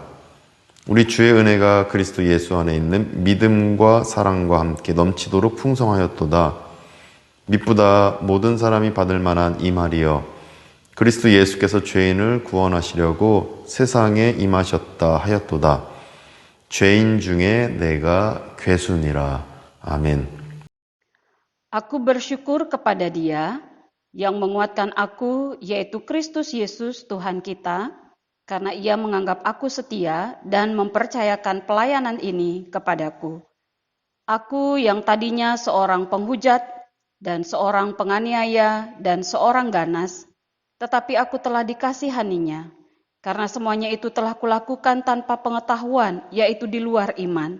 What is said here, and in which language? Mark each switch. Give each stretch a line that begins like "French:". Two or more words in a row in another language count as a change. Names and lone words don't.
Korean: 우리 주의 은혜가 그리스도 예수 안에 있는 믿음과 사랑과 함께 넘치도록 풍성하였도다. 미쁘다 모든 사람이 받을 만한 이 말이여 그리스도 예수께서 죄인을 구원하시려고 세상에 임하셨다 하였도다. 죄인 중에 내가 괴순이라. 아멘.
Indonesian: Aku bersyukur kepada Dia yang menguatkan aku, yaitu Kristus Yesus Tuhan kita, karena Ia menganggap aku setia dan mempercayakan pelayanan ini kepadaku. Aku yang tadinya seorang penghujat dan seorang penganiaya dan seorang ganas, tetapi aku telah dikasihaninya, karena semuanya itu telah kulakukan tanpa pengetahuan, yaitu di luar iman.